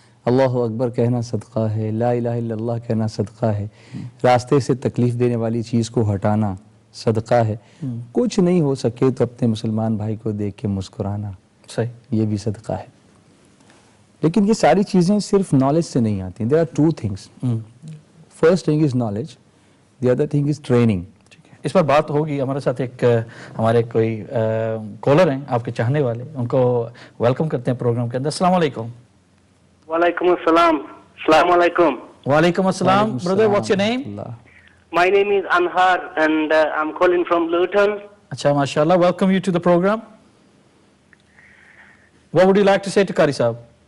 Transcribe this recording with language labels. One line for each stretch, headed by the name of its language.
Urdu: اللہ اکبر کہنا صدقہ ہے، لا الہ الا اللہ کہنا صدقہ ہے، راستے سے تکلیف دینے والی چیز کو ہٹانا صدقہ ہے، کچھ نہیں ہو سکے تو اپنے مسلمان بھائی کو دیکھ کے مسکرانا، صحیح، یہ بھی صدقہ ہے۔ لیکن یہ ساری چیزیں صرف نالج سے نہیں آتی.
English: There are two things. First thing is knowledge, the other thing is training.
Urdu: اس پر بات ہوگی. ہمارے ساتھ ایک ہمارے کوئی کالر ہیں آپ کے چاہنے والے، ان کو ویلکم کرتے ہیں پروگرام کے اندر. السلام علیکم. وعلیکم السلام. السلام علیکم. وعلیکم السلام.
English: Brother, what's your name? My name is Anhar and I'm calling from Luton.
Urdu: اچھا ماشاءاللہ.
English: Welcome you to the program. What would you like to say to Qari Sahab?